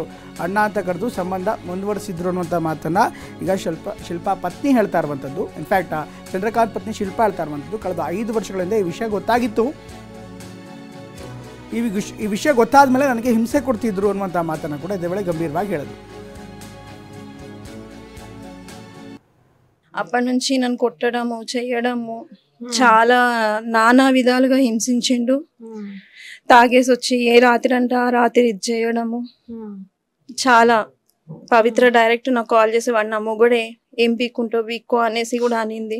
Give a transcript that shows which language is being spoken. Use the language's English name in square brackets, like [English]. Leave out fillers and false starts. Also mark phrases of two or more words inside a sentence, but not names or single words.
[Kannada] ಅಣ್ಣ ಅಂತ ಕರೆದು ಸಂಬಂಧ ಮುಂದುವರಿಸಿದ್ರು ಅನ್ನುವಂಥ ಮಾತನ್ನು ಈಗ ಶಿಲ್ಪಾ ಪತ್ನಿ ಹೇಳ್ತಾ ಇರುವಂಥದ್ದು. ಇನ್ಫ್ಯಾಕ್ಟ್ ಚಂದ್ರಕಾಂತ್ ಪತ್ನಿ ಶಿಲ್ಪಾ ಹೇಳ್ತಾ ಇರುವಂಥದ್ದು, ಕಳೆದ 5 ವರ್ಷಗಳಿಂದ ಈ ವಿಷಯ ಗೊತ್ತಾಗಿತ್ತು, ಈ ವಿಷಯ ಗೊತ್ತಾದ ಮೇಲೆ ನನಗೆ ಹಿಂಸೆ ಕೊಡ್ತಿದ್ರು ಅನ್ನುವಂಥ ಮಾತನ್ನು ಕೂಡ ಇದೇ ವೇಳೆ ಗಂಭೀರವಾಗಿ ಹೇಳಿದ್ರು. [Telugu] అప్పటి నుంచి నన్ను కొట్టడము చేయడము చాలా నానా విధాలుగా హింసించిండు. తాగేసి వచ్చి ఏ రాత్రి అంటే ఆ రాత్రి ఇది చేయడము చాలా. పవిత్ర డైరెక్ట్ నాకు కాల్ చేసి వాడు నా మొగుడే, ఏం పీక్కుంటో పీక్కో అనేసి కూడా అనింది.